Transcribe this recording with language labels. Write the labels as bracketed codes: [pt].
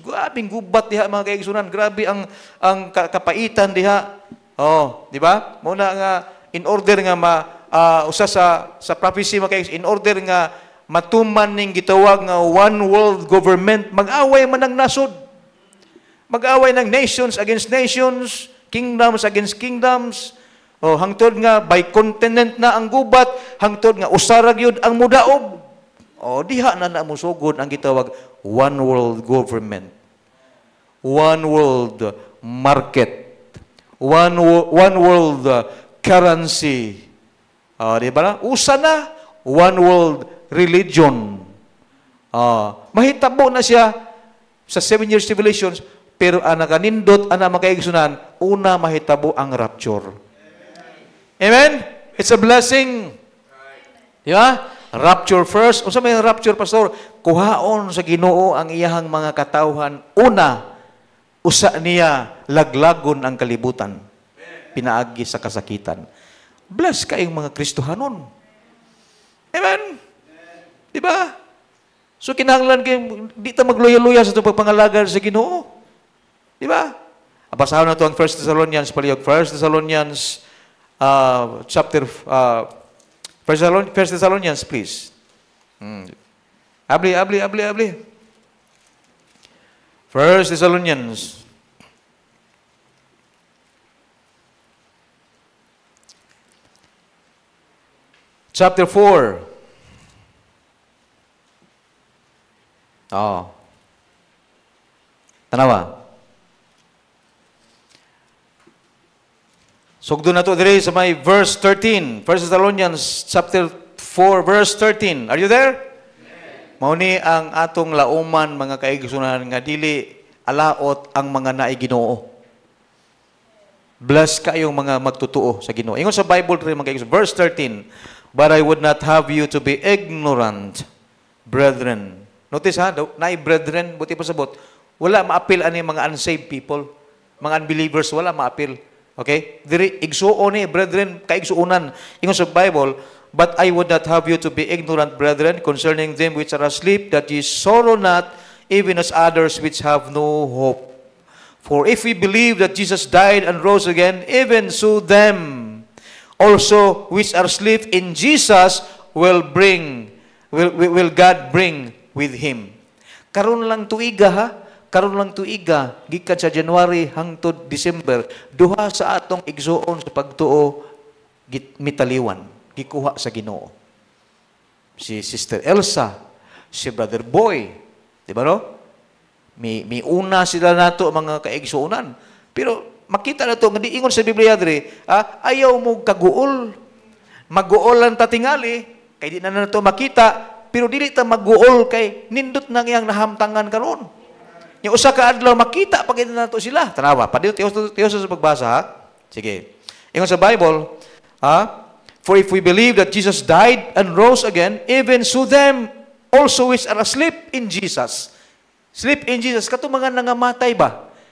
[ceb] Grabing gubat diha mga kaigsunan, grabe ang kapaitan diha. Di ba? Muna nga in order nga usa sa prophecy mga kaigsunan, in order nga matuman ning gitawag nga one world government, mag-away man ang nasod. Mag-away ng [en] nations against nations, kingdoms against kingdoms. [ceb] Hangtod nga by continent na ang gubat, hangtod nga usarag yun ang mudaog. Diha na musugod ang gitawag one world government, one world market, one world currency. Di ba na? Usa na one world religion. Mahitabo na siya sa 7 years tribulations, pero nakanindot makaigsunan, una mahitabo ang rapture. Amen? [en] It's a blessing. [ceb] Di ba? [en] Rapture first. [ceb] Unsa may rapture, pastor? Kuhaon sa Ginoo ang iyahang mga katawhan. Una, usa niya laglagon ang kalibutan. Pinaagi sa kasakitan. Bless kayong mga Kristohanon. Amen? Di ba? So kinahanglan kayo, di ta magluya-luya sa itong pagpangalaga sa Ginoo. Di ba? Basahan na ito ang 1 Thessalonians, palihog. 1 Thessalonians chapter 1 Thessalonians, please. Abli. 1 Thessalonians. Chapter 4. Tanawa. Sugdo na to dire sa may verse 13. 1 Thessalonians chapter 4 verse 13. [en] Are you there? [ceb] Mao ni ang atong lauman mga kaigsunan nga dili alaot ang mga naay Ginoo. Bless kayong mga magtutuo sa Ginoo. Ingon sa Bible dire mga kaigsunan, verse 13. [en] But I would not have you to be ignorant, brethren. [ceb] Notice naay brethren, buti pa sabot. Wala maapil ani mga unsaved people, mga unbelievers, wala maapil. Okay? Diri igsuon ni brethren, kaigsuonan. [en] Ingon sa Bible, but I would not have you to be ignorant, brethren, concerning them which are asleep, that ye sorrow not, even as others which have no hope. For if we believe that Jesus died and rose again, even so them also which are asleep in Jesus will God bring with Him. [ceb] Karon lang tuiga ha. Karon lang tuiga, gikan sa January hangtod December, duha sa atong igsuon sa pagtuo mitaliwan, gikuha sa Ginoo. Si Sister Elsa, si Brother Boy, di ba no? May una sila nato mga kaigsuonan. Pero makita na to nga di ingon sa Biblia diri, ayaw mo kaguol. Maguol lang ta tingali, kay di na nato makita, pero dili ta maguol kay nindot nang iyang nahamtangan karon. Yung usa ka adlaw makita pag nato sila. Tanawa, padito tiyo sa pagbasa ha. Sige. Ingon sa Bible, [en] for if we believe that Jesus died and rose again, even so them also which are asleep in Jesus. [ceb] Sleep in Jesus, kato mga nangamatay ba?